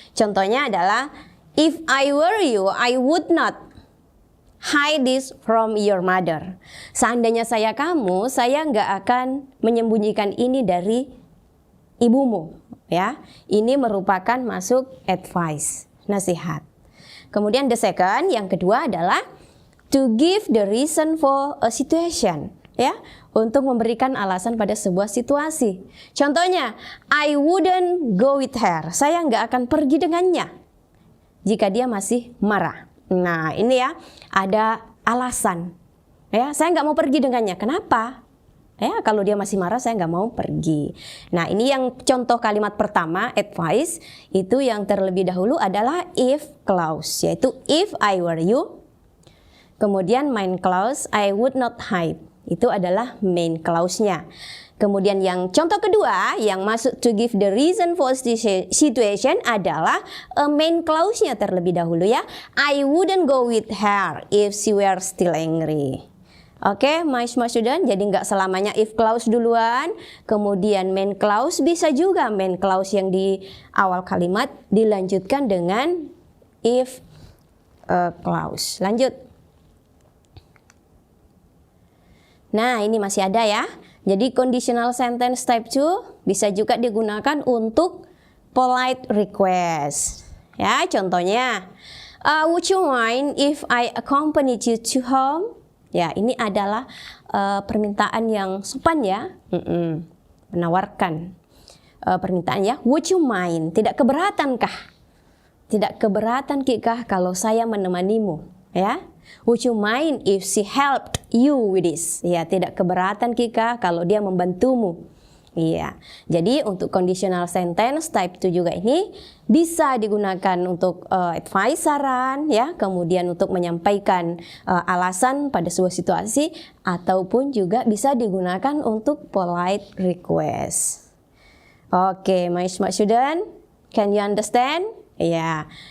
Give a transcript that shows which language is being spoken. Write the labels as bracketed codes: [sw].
[id] Contohnya adalah, [en] if I were you, I would not hide this from your mother. [id] Seandainya saya kamu, saya nggak akan menyembunyikan ini dari ibumu, ya. Ini merupakan masuk advice, nasihat. Kemudian [en] the second, [id] yang kedua adalah [en] to give the reason for a situation, [id] ya, untuk memberikan alasan pada sebuah situasi. [en] Contohnya, I wouldn't go with her. [id] Saya nggak akan pergi dengannya jika dia masih marah. Nah, ini ya, ada alasan. Ya, saya nggak mau pergi dengannya. Kenapa? Ya, kalau dia masih marah, saya nggak mau pergi. Nah, ini yang contoh kalimat pertama, advice, itu yang terlebih dahulu adalah if clause, yaitu [en] if I were you. [id] Kemudian [en] main clause, I would not hide. [id] Itu adalah main clause-nya. Kemudian yang contoh kedua, yang masuk [en] to give the reason for situation [id] adalah main clause-nya terlebih dahulu ya. [en] I wouldn't go with her if she were still angry. [id] Oke, [en] my smart student, [id] jadi nggak selamanya if clause duluan, kemudian main clause, bisa juga main clause yang di awal kalimat dilanjutkan dengan if clause. Lanjut. Nah, ini masih ada ya. Jadi conditional sentence type 2 bisa juga digunakan untuk polite request. Ya, contohnya, [en] would you mind if I accompanied you to home? [id] Ya, ini adalah permintaan yang sopan ya, menawarkan permintaan ya. [en] Would you mind? [id] Tidak keberatankah? Tidak keberatankah kalau saya menemanimu? Ya. [en] Would you mind if she helped you with this? [id] Ya, tidak keberatankah kalau dia membantumu? Iya, jadi untuk conditional sentence type 2 juga ini bisa digunakan untuk advice, saran, ya, kemudian untuk menyampaikan alasan pada sebuah situasi, ataupun juga bisa digunakan untuk polite request. Oke, my smart student, [en] can you understand? [id] Iya,